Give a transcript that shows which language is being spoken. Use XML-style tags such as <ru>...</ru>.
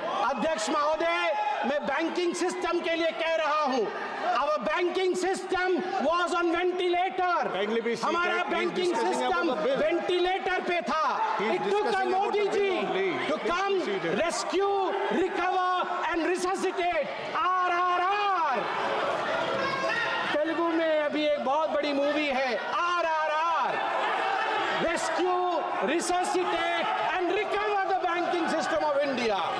<hi>अध्यक्ष महोदय, मैं बैंकिंग सिस्टम के लिए कह रहा हूं,</hi> <en>our banking system was on ventilator.</en> <hi>हमारा बैंकिंग सिस्टम वेंटिलेटर पे था।</hi> <en>It took a Modi ji to come rescue, recover and resuscitate. RRR।</en> <hi>Telugu में अभी एक बहुत बड़ी मूवी है</hi> <en>RRR, rescue, resuscitate and recover the banking system of India.</en>